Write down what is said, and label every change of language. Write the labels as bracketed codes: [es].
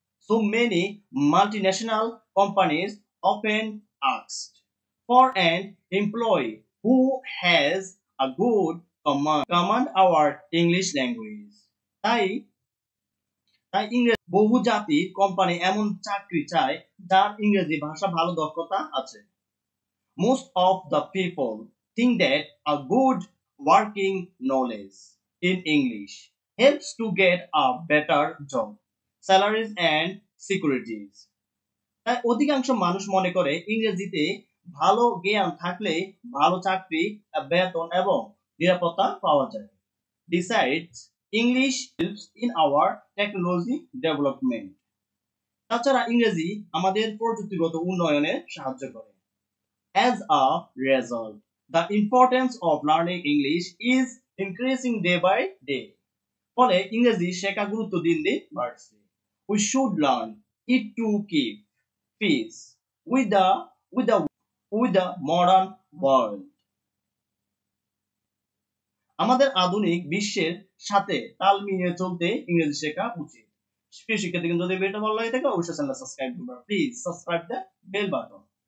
[en] So many multinational companies often asked for an employee who has a good command our English language. [bn] তাই ইংরেজি বহু জাতির company এমন চাকরি চায় যার ইংরেজি ভাষা ভালো দক্ষতা আছে। [en] Most of the people think that a good working knowledge in English helps to get a better job, salaries and securities. [bn] তাই অধিকাংশ মানুষ মনে করে ইংরেজিতে ভালো জ্ঞান থাকলে ভালো চাকরি, বেতন এবং নিরাপত্তা পাওয়া যায়। [en] Besides, English helps in our technology development. [bn] তাছাড়া ইংরেজি আমাদের প্রযুক্তিগত উন্নয়নে সাহায্য করে। [en] As a result, the importance of learning English is increasing day by day. [bn] ফলে ইংরেজি শেখা গুরুত্ব দিন দিন বাড়ছে। [en] We should learn it to keep peace with the modern world. [bn] আমাদের আধুনিক বিশ্বের সাথে তাল মিলিয়ে চলতে ইংরেজি শেখা উচিত। প্রিয় শিক্ষার্থী, যদি ভিডিওটা ভালো লাগে থাকে অবশ্যই চ্যানেল সাবস্ক্রাইব করবেন। [en] Please subscribe the bell button.